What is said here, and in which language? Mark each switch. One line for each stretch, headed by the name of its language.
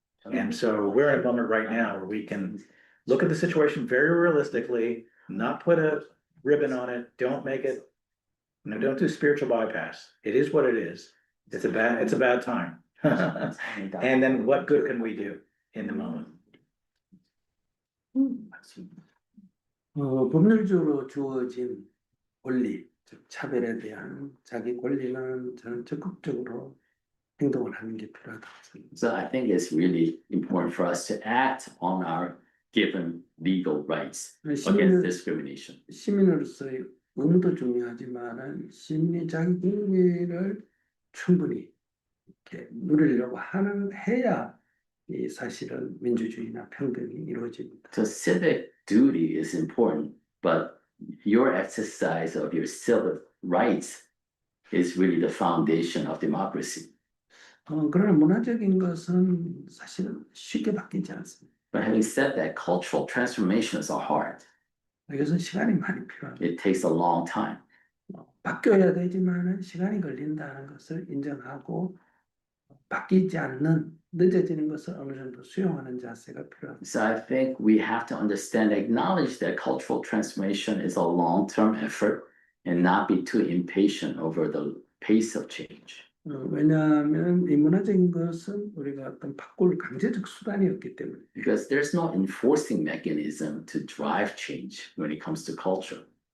English: And so we're in a moment right now where we can look at the situation very realistically, not put a ribbon on it, don't make it, don't do spiritual bypass. It is what it is. It's a bad time. And then what good can we do in the moment?
Korean: 법률적으로 주어진 권리, 즉 차별에 대한 자기 권리는 저는 적극적으로 행동을 하는 게 필요하다고 생각합니다.
English: So I think it's really important for us to act on our given legal rights against discrimination.
Korean: 시민으로서의 의무도 중요하지만 시민이 자기 권리를 충분히 이렇게 누리려고 해야 이 사실은 민주주의나 평등이 이루어집니다.
English: So civic duty is important, but your exercise of your civil rights is really the foundation of democracy.
Korean: 그러나 문화적인 것은 사실은 쉽게 바뀌지 않습니다.
English: But having said that, cultural transformations are hard.
Korean: 그래서 시간이 많이 필요합니다.
English: It takes a long time.
Korean: 바뀌어야 되지만 시간이 걸린다는 것을 인정하고 바뀌지 않는 늦어지는 것을 어느 정도 수용하는 자세가 필요합니다.
English: So I think we have to understand, acknowledge that cultural transformation is a long-term effort and not be too impatient over the pace of change.
Korean: 왜냐하면 이 문화적인 것은 우리가 어떤 바꿀 강제적 수단이 없기 때문에.
English: Because there's no enforcing mechanism to drive change when it comes to culture.